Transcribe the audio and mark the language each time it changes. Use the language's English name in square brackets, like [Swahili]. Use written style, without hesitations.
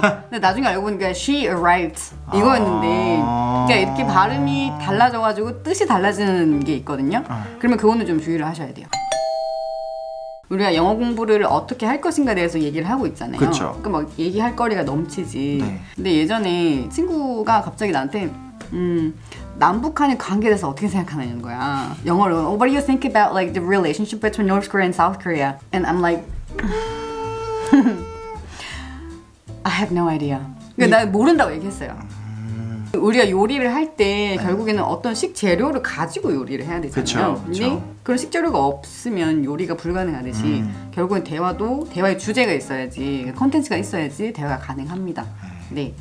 [Korean] 근데 나중에 알고 보니까 [English] She arrived [Korean] 이거였는데 그러니까 이렇게 발음이 달라져가지고 뜻이 달라지는 게 있거든요. 그러면 그거는 좀 주의를 하셔야 돼요. 우리가 영어 공부를 어떻게 할 것인가에 대해서 얘기를 하고 있잖아요. 그쵸. 그러니까 막 얘기할 거리가 넘치지. 네. 근데 예전에 친구가 갑자기 나한테 남북한의 관계에 대해서 어떻게 생각하냐는 거야. 영어로 [English] What do you think about like the relationship between North Korea and South Korea? And I'm like I have no idea. [Korean] 그러니까 나 모른다고 얘기했어요. 우리가 요리를 할 때 결국에는 어떤 식재료를 가지고 요리를 해야 되잖아요. 그쵸, 근데 그쵸. 그런 식재료가 없으면 요리가 불가능하듯이 결국엔 대화의 주제가 있어야지, 컨텐츠가 있어야지 대화가 가능합니다. 네.